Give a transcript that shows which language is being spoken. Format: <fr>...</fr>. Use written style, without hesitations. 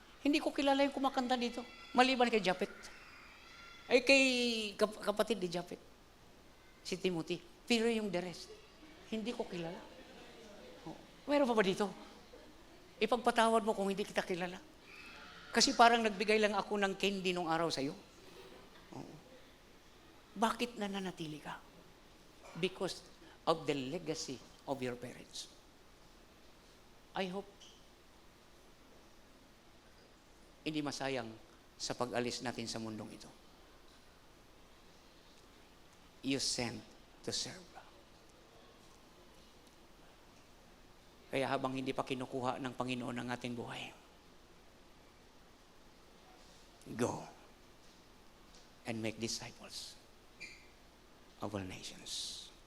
<tl>Hindi ko kilala yung kumakanta dito, maliban kay Japet. Ay kay kapatid ni Japet, si Timothy. Pero yung</tl> <en>the rest,</en> <tl>hindi ko kilala. Meron pa ba dito? Ipagpatawad mo kung hindi kita kilala. Kasi parang nagbigay lang ako ng candy nung araw sa'yo. Bakit nananatili ka?</tl> <en>Because of the legacy of your parents. I hope</en> <tl>hindi masayang sa pag-alis natin sa mundong ito.</tl> <en>You sent to serve.</en> <tl>Kaya habang hindi pa kinukuha ng Panginoon ang ating buhay,</tl> <en>go and make disciples of all nations.</en>